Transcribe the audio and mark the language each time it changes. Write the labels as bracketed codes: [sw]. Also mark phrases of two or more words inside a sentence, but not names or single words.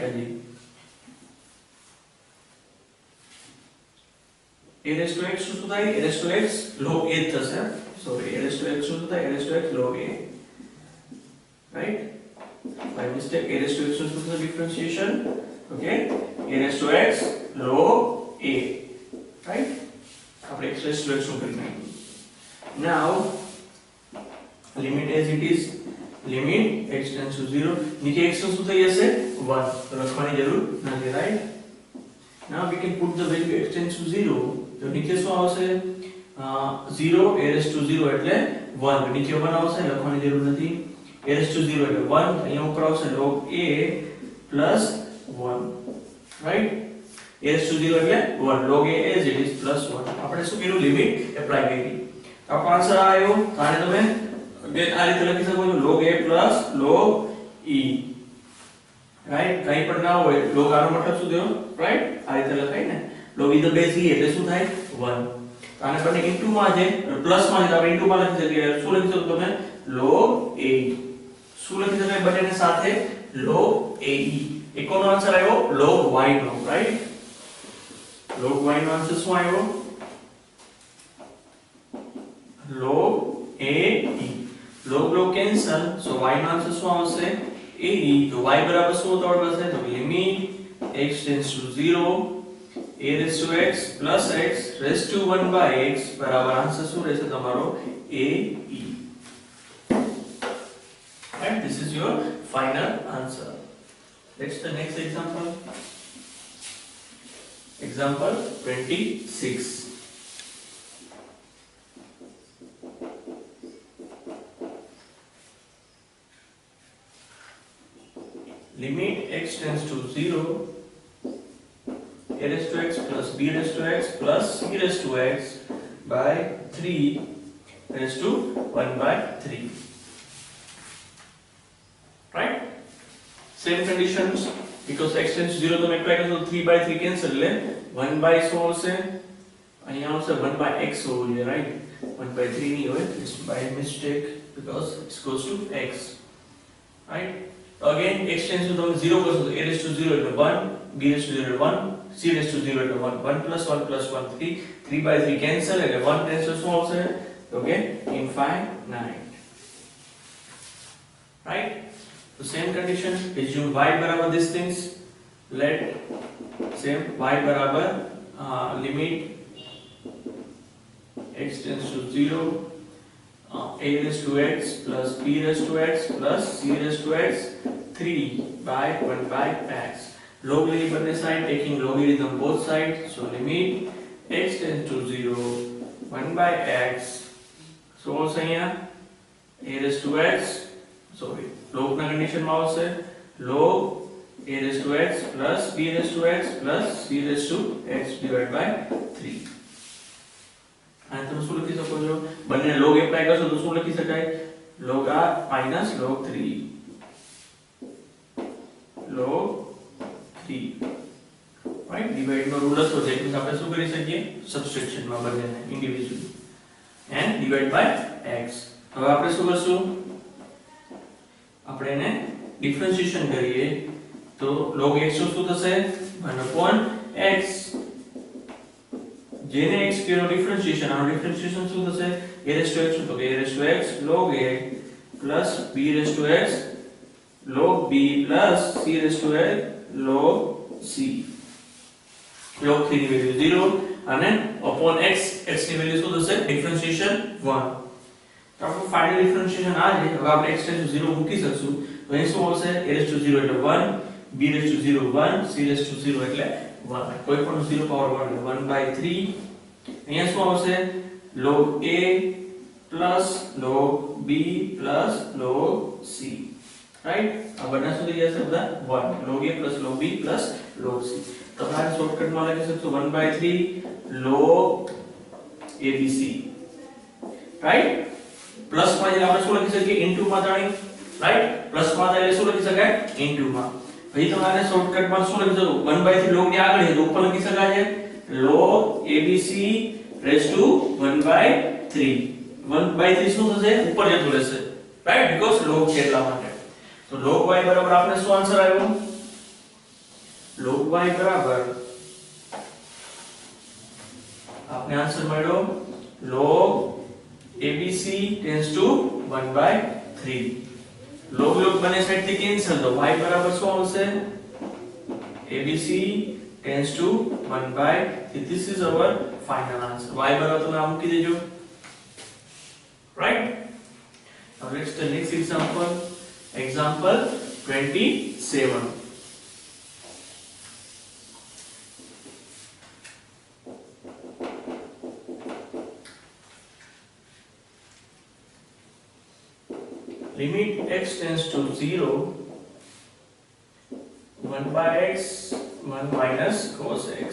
[en] હજી a raised to x [gu] શું થાય [en] a raised to x log a થશે, sorry a raised to x [gu] શું થાય [en] a raised to x log a, right? By mistake a raised to x [gu] શું થશે [en] differentiation, okay? a raised to x log a, right? [gu] આપણે [en] x raised to x [gu] શું કરી નાખ્યું. [en] Now limit as it is limit x tends to 0 [gu] નીચે x શું થઈ જશે 1 તો લખવાની જરૂર નથી, [en] right? Now we can put the value x tends to 0 [gu] તો નીચે શું આવશે 0 [en] a raised to 0 [gu] એટલે 1 તો નીચે 1 આવશે લખવાની જરૂર નથી. [en] a raised to 0 [gu] એટલે 1 અહીંયા ઉપર આવશે [en] log a plus 1, right? a raised to 0 [gu] એટલે 1 [en] log a as it is plus 1 [gu] આપણે શું કર્યું [en] limit apply [gu] કરી તો આપણો આન્સર આવ્યો. આને તમે આ રીતે લખી શકો છો [en] log a plus log e, right? [gu] કઈ પણ ના હોય log આનો મતલબ શું થયો, right? આ રીતે લખાય ને [en] log e the base e [gu] એટલે શું થાય 1. તો આને બંને ઇન્ટુ માં છે પ્લસ માં છે આપણે ઇન્ટુ માં લખી શકીએ. શું લખી શકો તમે log a શું લખી શકાય બંનેને સાથે [en] log a e. [gu] એકોનો આન્સર આવ્યો [en] log y [gu] નો, right? [en] log y [gu] નો આન્સર શું આવ્યો [en] log a e. log cancel, so y [gu] નો આન્સર શું આવશે a e. તો y બરાબર શું થવા પડશે તો લિમિટ [en] x tends to 0 a raised to x plus x raised to 1 by x [gu] બરાબર આન્સર શું રહેશે તમારો [en] a e, right? This is your final answer. Let's the next example. Example 26. Limit x tends to 0 a raised to x plus b raised to x plus c raised to x by 3 raised to 1 by 3, right? Same conditions because x tends to 0 તો apply કરો તો 3 by 3 cancel એટલે 1 by [gu] શું આવશે અહીંયા આવશે [en] 1 by x [gu] હોવું જોઈએ, [en] right? [gu] 1 by 3 નહીં હોય, [en] it's by mistake because it goes to x, right? Again x tends to 0 [gu] કરશો તો [en] a raised to 0 એટલે 1 b raised to 0 એટલે 1 c raised to 0 એટલે 1 1 plus 1 plus 1 3 3 by 3 cancel એટલે 1 tends to [gu] શું આવશે [en] okay infinite, right? So same condition, assume y barabar these things, let same y barabar limit x tends to 0 a raised to x plus b raised to x plus c raised to x 3 by 1 by x. Log [gu] લે બંને [en] side, taking logarithm both sides, so limit x tends to 0 1 by x. So also here a raised to x, sorry, log [gu] ના condition માં આવશે [en] log a raised to x plus b raised to x plus c raised to x divided by 3. [gu] અને તમે શું લખી શકો છો, બંને log એપ્લાય કરશો તો શું લખી શકાય, [en] log r minus log 3 log 3, right? [gu] ડિવાઇડ નો રૂલ હતો જે આપણે શું કરી શકીએ, સબસ્ટ્રેક્શન માં બંનેને ઇન્ડિવિડ્યુઅલી [en] and divide by x. [gu] હવે આપણે શું કરશું, આપણે એને ડિફરન્શિએશન કરીએ તો [en] log x [gu] શું થશે [en] 1 upon x, [gu] જેને x કેનો ડિફરન્શિએશન, આનો ડિફરન્શિએશન શું થશે [en] a raised to x, [gu] તો [en] a raised to x log a plus b raised to x log b plus c raised to x log c. log 3 [gu] ની વેલ્યુ 0 અને [en] upon x, [gu] x ની વેલ્યુ શું થશે ડિફરન્શિએશન 1. તો આપણું ફાઇનલ ડિફરન્શિએશન આ છે. હવે આપણે x → 0 મૂકી શકશું તો અહીં શું આવશે, [en] a raised to 0 [gu] એટલે 1, [en] b raised to 0 [gu] 1, [en] c raised to 0 [gu] એટલે 1, કોઈ પણ 0 પાવર 1 એટલે 1 by 3. અહીંયા શું આવશે [en] log a plus log b plus log c, [gu] રાઈટ? આ બધા શું થઈ જશે, બધા 1, [en] log a plus log b plus log c. [gu] તો આ શોર્ટકટ માં લખી શકશો 1 by 3 [en] log abc, [gu] રાઈટ? પ્લસ માં જે આપણે શું લખી શકીએ, ઇન્ટુ માં જાણી, રાઈટ? પ્લસ માં એટલે શું લખી શકાય, ઇન્ટુ માં. પછી તમારે શોર્ટકટ માં શું લખી શકો, 1 by 3 log ની આગળ છે તો ઉપર લખી શકાય છે [en] log abc raised to 1 by 3. [gu] 1 by 3 શું થશે, ઉપર જતું રહેશે, રાઈટ? બીકોઝ log છે એટલા માટે. તો [en] log y [gu] બરાબર આપણે શું આન્સર આવ્યો, [en] log y [gu] બરાબર આપણે આન્સર મળ્યો [en] log abc tends to 1 by 3. [gu] log log બંને સાઈડ થી કેન્સલ, તો y બરાબર શું આવશે, [en] abc tends to 1 by 3. This is our final answer. [gu] y બરાબર તમે આ મૂકી દેજો, [en] right? Now let's the next example, example 27. Limit x tends to 0 1 by x 1 minus cos x.